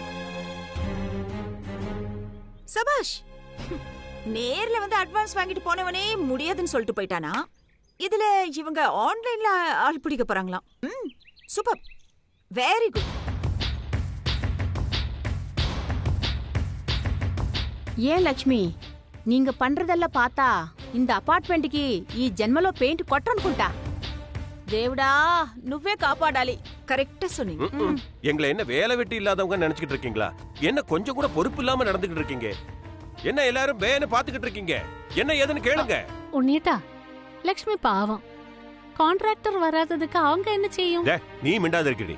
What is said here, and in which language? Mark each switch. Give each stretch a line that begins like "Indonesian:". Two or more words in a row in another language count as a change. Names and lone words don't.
Tamil: சபாஷ், நேர்ல வந்து அட்வான்ஸ் வாங்கிட்டு போனவனே முடியாதுன்னு சொல்லிட்டு போயிட்டானா? இதுல இவங்க ஆன்லைன்ல ஆள் பிடிக்க போறாங்களாம்.
English: Super, very good.
Tamil: ஏன் லக்ஷ்మి, நீங்க பண்றதெல்லாம் பார்த்தா இந்த
Telugu: అపార్ట్మెంట్కి ఈ జన్మలో పెయింట్ కొట్టనుకుంటా. దేవుడా నువ్వే కాపాడాలి.
Tamil: கரெக்டா சொன்னீங்க. எங்களை என்ன வேலை வெட்டி இல்லாதவங்க நினைச்சிட்டு இருக்கீங்களா? என்ன கொஞ்சம் கூட பொறுப்பு இல்லாம நடந்துகிட்டு இருக்கீங்க? என்ன எல்லாரும் வேலை பாத்துக்கிட்டு இருக்கீங்க? என்ன ஏதுன்னு கேளுங்க. உன்னிட்டா லக்ஷ்மி பாவம், கான்ட்ராக்டர் வராததுக்கு அவங்க என்ன செய்யும்? நீ மிண்டாத இருக்கடி.